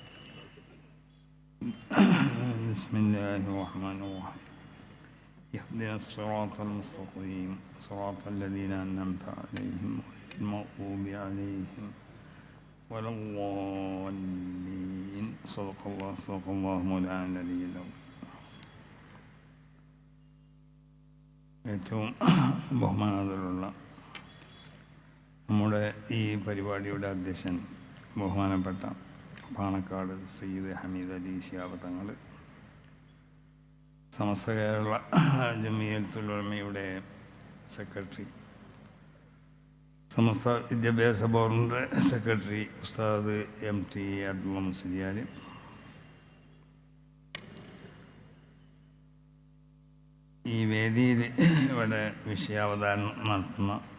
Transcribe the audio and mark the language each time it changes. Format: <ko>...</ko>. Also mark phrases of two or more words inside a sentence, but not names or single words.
<ar>بسم الله الرحمن الرحيم. اهدنا الصراط المستقيم صراط الذين أنعمت عليهم غير المغضوب عليهم ولا الضالين. صدق الله مولانا العلي العظيم.</ar> <ml>ഏറ്റവും ബഹുമാനത്തിലുള്ള നമ്മുടെ ഈ പരിപാടിയുടെ അധ്യക്ഷൻ ബഹുമാനപ്പെട്ട പാണക്കാട് സയ്യിദ് ഹമീദ് അലി ശിഹാബ് തങ്ങൾ, സമസ്ത കേരള ജമിയത്തുൽ ഉലമയുടെ സെക്രട്ടറി, സമസ്ത വിദ്യാഭ്യാസ ബോർഡിൻ്റെ സെക്രട്ടറി ഉസ്താദ് MT അബ്ദുള്ള മുസ്ലിയാർ, ഈ വേദിയിൽ ഇവിടെ വിഷയാവതരണം നടത്തുന്ന</ml>